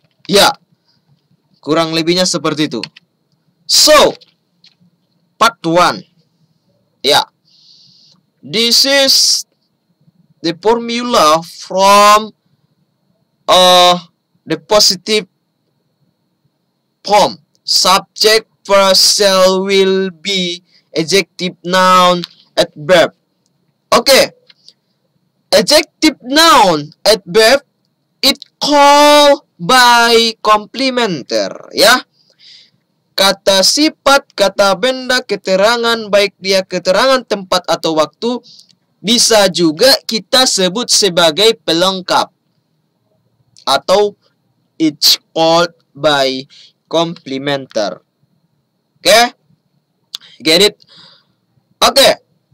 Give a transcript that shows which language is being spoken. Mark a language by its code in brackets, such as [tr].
[id] Ya, kurang lebihnya seperti itu. [en] So, part 1. Ya, this is the formula from the positive form. Subject, verb, shall, will, be, adjective, noun, adverb. Oke. Adjective, noun, adverb, it called by complementer, ya. [id] Kata sifat, kata benda, keterangan, baik dia keterangan tempat atau waktu, bisa juga kita sebut sebagai pelengkap. [en] Atau it's called by complementer. Oke? Get it? Oke.